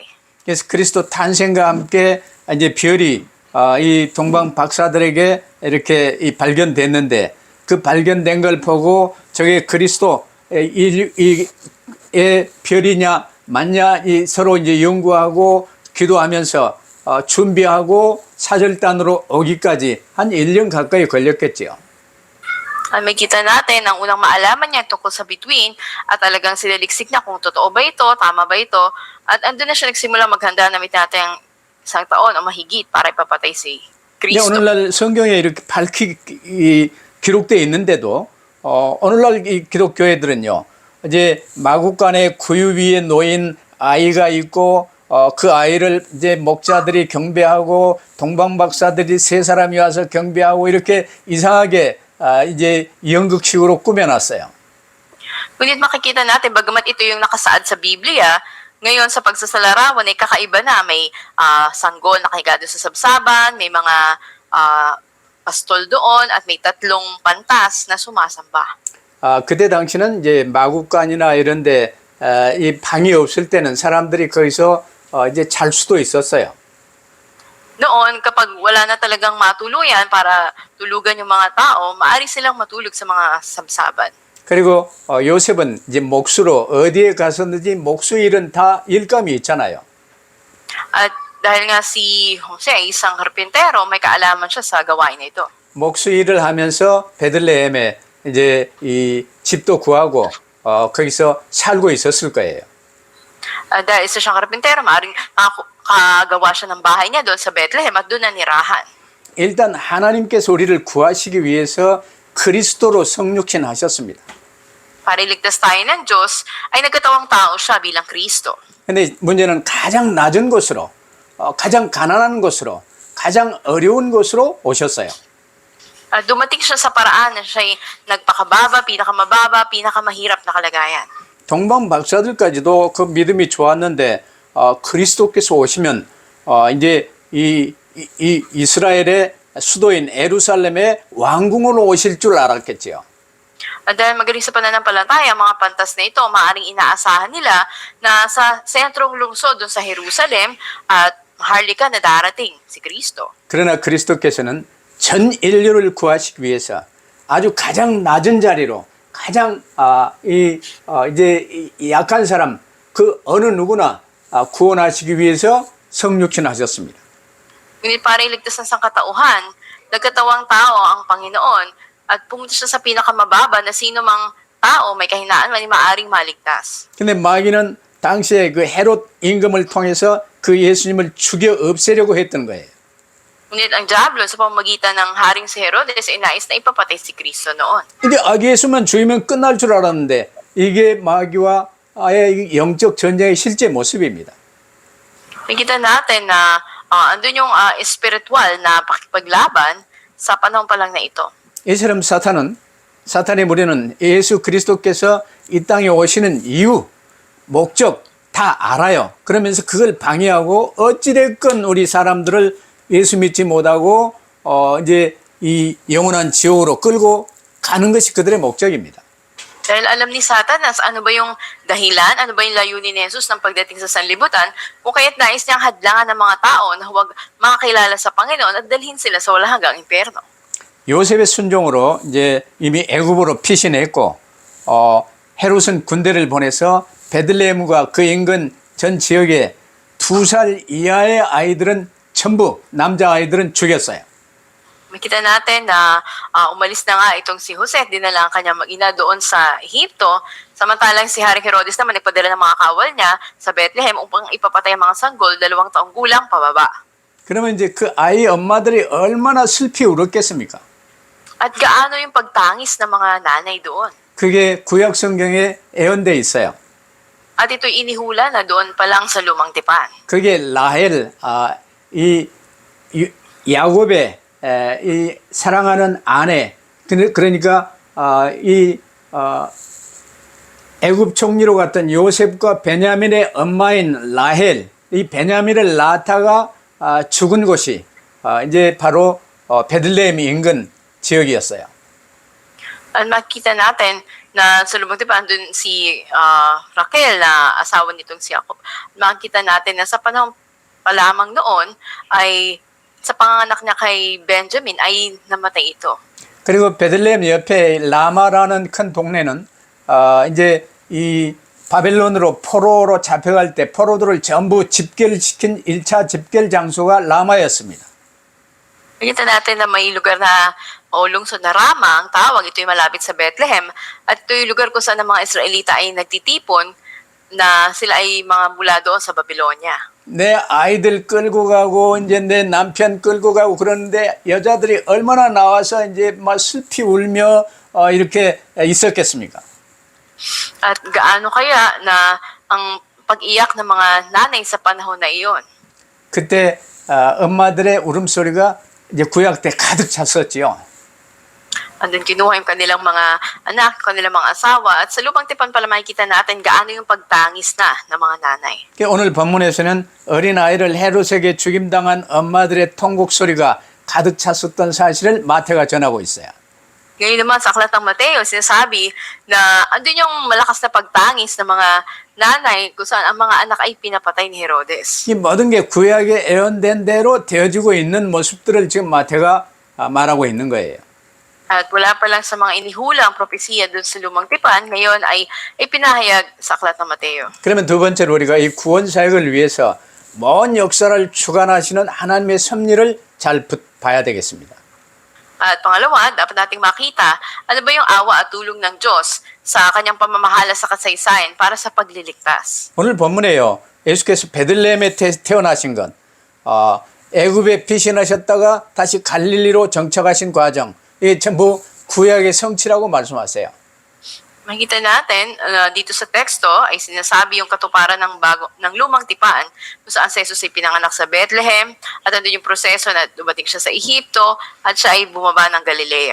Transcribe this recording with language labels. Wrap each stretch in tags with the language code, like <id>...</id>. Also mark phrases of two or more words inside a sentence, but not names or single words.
<ko>그래서 그리스도 탄생과 함께 이제 별이 이 동방 박사들에게 이렇게 발견됐는데 그 발견된 걸 보고 저게 그리스도의 별이냐 맞냐 서로 이제 연구하고 기도하면서 준비하고 사절단으로 오기까지 한 1년 가까이 걸렸겠지요.</ko> <tl>May kita natin, ang unang maalaman niya tungkol sa bituin at talagang sinaliksik niya kung totoo ba ito, tama ba ito, at andun na siya nagsimula maghanda na natin ang 1 taon o mahigit para ipapatay si</tl> <ko>근데</ko> <tl>Kristo.</tl> <ko>오늘날 성경에 이렇게 기록되어 있는데도 오늘날 이 기독교회들은요 이제 마국간에 구유 위에 놓인 아이가 있고 그 아이를 이제 목자들이 경배하고 동방박사들이 3사람이 와서 경배하고 이렇게 이상하게 이제 연극식으로 꾸며놨어요.</ko> <tl>Ngunit makikita natin, bagamat ito yung nakasaad sa Biblia, ngayon sa pagsasalarawan ay kakaiba na. May sanggol na kahiga doon sa sabsaban, may mga pastol doon, at may 3 pantas na sumasamba.</tl> <ko>그때 당시는 이제 마국간이나 이런데 이 방이 없을 때는 사람들이 거기서 이제 잘 수도 있었어요.</ko> <tl>Noon, kapag wala na talagang matuluyan para tulugan yung mga tao, maaari silang matulog sa mga sabsaban.</tl> <ko>그리고 요셉은 이제 목수로 어디에 가서든지 목수 일은 다 일감이 있잖아요.</ko> <tl>At dahil nga si Jose ay isang karpintero, may kaalaman siya sa gawain na ito.</tl> <ko>목수 일을 하면서 베들레헴에 이제 이 집도 구하고 거기서 살고 있었을 거예요.</ko> <tl>Dahil isa siyang karpintero, maaaring nakagawa siya ng bahay niya doon sa Bethlehem at doon na nirahan.</tl> <ko>일단 하나님께서 우리를 구하시기 위해서 그리스도로 성육신 하셨습니다.</ko> <tl>Para iligtas tayo ng Diyos, ay nagkatawang tao siya bilang Kristo.</tl> <ko>근데 문제는 가장 낮은 곳으로, 가장 가난한 곳으로, 가장 어려운 곳으로 오셨어요.</ko> <tl>Dumating siya sa paraan na siya'y nagpakababa, pinakamababa, pinakamahirap na kalagayan.</tl> <ko>동방 박사들까지도 그 믿음이 좋았는데 그리스도께서 오시면 이제 이 이스라엘의 수도인 예루살렘의 왕궁으로 오실 줄 알았겠지요.</ko> <tl>Dahil magaling sa pananampalataya, mga pantas na ito, maaaring inaasahan nila na sa sentrong lungsod doon sa Jerusalem at maharlika na darating si Kristo.</tl> <ko>그러나 그리스도께서는 전 인류를 구하시기 위해서 아주 가장 낮은 자리로 가장 이제 약한 사람 그 어느 누구나 구원하시기 위해서 성육신하셨습니다.</ko> <tl>Ngunit para iligtas ng sangkatauhan, nagkatawang tao ang Panginoon at pumunta siya sa pinakamababa na sino mang tao may kahinaan man ay maaaring maligtas.</tl> <ko>근데 마귀는 당시에 그 헤롯 임금을 통해서 그 예수님을 죽여 없애려고 했던 거예요.</ko> <tl>Ngunit ang Diablo sa pamamagitan ng Haring si Herodes ay nais na ipapatay si Kristo noon.</tl> <ko>근데 아기 예수만 죽이면 끝날 줄 알았는데 이게 마귀와 아예 영적 전쟁의 실제 모습입니다.</ko> <tl>Nakita natin na andun yung espiritual na pakipaglaban sa panahon pa lang na ito.</tl> <ko>이처럼 사탄의 무리는 예수 그리스도께서 이 땅에 오시는 이유, 목적 다 알아요. 그러면서 그걸 방해하고 어찌됐건 우리 사람들을 예수 믿지 못하고 이제 이 영원한 지옥으로 끌고 가는 것이 그들의 목적입니다.</ko> <tl>Dahil alam ni Satanas ano ba yung dahilan, ano ba yung layunin ni Jesus ng pagdating sa sanlibutan, kung kaya't nais niyang hadlangan ng mga tao na huwag makakilala sa Panginoon at dalhin sila sa walang hanggang impyerno.</tl> <ko>요셉의 순종으로 이제 이미 애굽으로 피신했고 헤롯은 군대를 보내서 베들레헴과 그 인근 전 지역에 2살 이하의 아이들은 전부 남자 아이들은 죽였어요.</ko> <tl>Makita natin na umalis na nga itong si Jose at dinala ang kanyang mag-ina doon sa Ehipto, samantalang si Haring Herodes naman nagpadala ng mga kawal niya sa Bethlehem upang ipapatay ang mga sanggol 2 taong gulang pababa.</tl> <ko>그러면 이제 그 아이 엄마들이 얼마나 슬피 울었겠습니까?</ko> <tl>At gaano yung pagtangis ng mga nanay doon?</tl> <ko>그게 구약 성경에 예언돼 있어요.</ko> <tl>At ito'y inihula na doon pa lang sa lumang tipan.</tl> <ko>그게 라헬 이 야곱의 이 사랑하는 아내 그러니까 이 애굽 총리로 갔던 요셉과 베냐민의 엄마인 라헬 이 베냐민을 낳다가 죽은 곳이 이제 바로 베들레헴 인근 지역이었어요.</ko> <tl>At makita natin na sa lumang tipan doon si Raquel na asawa nitong si Jacob. Makita natin na sa panahon pa lamang noon ay sa panganak niya kay Benjamin ay namatay ito.</tl> <ko>그리고 베들레헴 옆에 라마라는 큰 동네는 이제 이 바벨론으로 포로로 잡혀갈 때 포로들을 전부 집결 시킨 1차 집결 장소가 라마였습니다.</ko> <tl>Nakita natin na may lugar na o lungsod na Rama, ang tawag, ito yung malapit sa Bethlehem. At ito yung lugar kung saan ang mga Israelita ay nagtitipon na sila ay mga mula doon sa Babylonia.</tl> <ko>내 아이들 끌고 가고 이제 내 남편 끌고 가고 그러는데 여자들이 얼마나 나와서 이제 막 슬피 울며 이렇게 있었겠습니까?</ko> <tl>At gaano kaya na ang pag-iyak ng mga nanay sa panahon na iyon?</tl> <ko>그때 엄마들의 울음소리가 이제 구약 때 가득 찼었지요.</ko> <tl>Andun kinuha yung kanilang mga anak, kanilang mga asawa, at sa lumang tipan pala makikita natin gaano yung pagtangis na ng mga nanay.</tl> <ko>오늘 본문에서는 어린아이를 헤롯에게 죽임당한 엄마들의 통곡 소리가 가득 찼었던 사실을 마태가 전하고 있어요.</ko> <tl>Ngayon naman sa aklat ng Mateo, sinasabi na andun yung malakas na pagtangis ng mga nanay kung saan ang mga anak ay pinapatay ni Herodes.</tl> <ko>이 모든 게 구약에 예언된 대로 되어지고 있는 모습들을 지금 마태가 말하고 있는 거예요.</ko> <tl>At wala pa lang sa mga inihulang propesiya doon sa lumang tipan, ngayon ay ipinahayag sa aklat ng Mateo.</tl> <ko>그러면 두 번째로 우리가 이 구원 사역을 위해서 먼 역사를 주관하시는 하나님의 섭리를 잘 봐야 되겠습니다.</ko> <tl>At pangalawa, dapat nating makita ano ba yung awa at tulong ng Diyos sa kanyang pamamahala sa kasaysayan para sa pagliligtas.</tl> <ko>오늘 본문에요. 예수께서 베들레헴에 태어나신 건 애굽에 피신하셨다가 다시 갈릴리로 정착하신 과정, 이게 전부 구약의 성취라고 말씀하세요.</ko> <tl>Makikita natin dito sa teksto ay sinasabi yung katuparan ng lumang tipan kung saan si Jesus ay pinanganak sa Bethlehem at andun yung proseso na dumating siya sa Ehipto at siya ay bumaba ng Galilea.</tl>